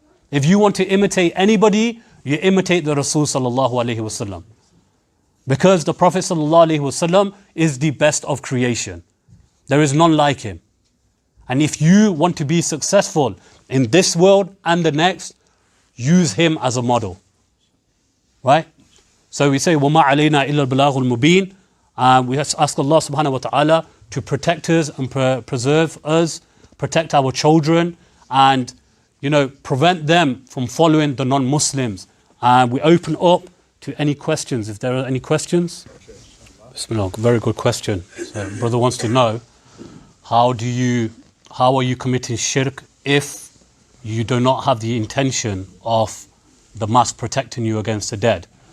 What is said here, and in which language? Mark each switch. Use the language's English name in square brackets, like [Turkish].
[English] If you want to imitate anybody, you imitate the Rasul sallallahu alaihi wasallam. Because the Prophet sallallahu alaihi wasallam is the best of creation. There is none like him. And if you want to be successful in this world and the next, use him as a model. Right? So we say, [Arabic] وَمَا عَلَيْنَا إِلَّا الْبَلَاغُ الْمُبِينَ. [English] We ask Allah subhanahu wa ta'ala to protect us and preserve us, protect our children, and prevent them from following the non-Muslims. And we open up to any questions, if there are any questions. Bismillah, very good question. So brother wants to know, how are you committing shirk if you do not have the intention of the mass protecting you against the dead?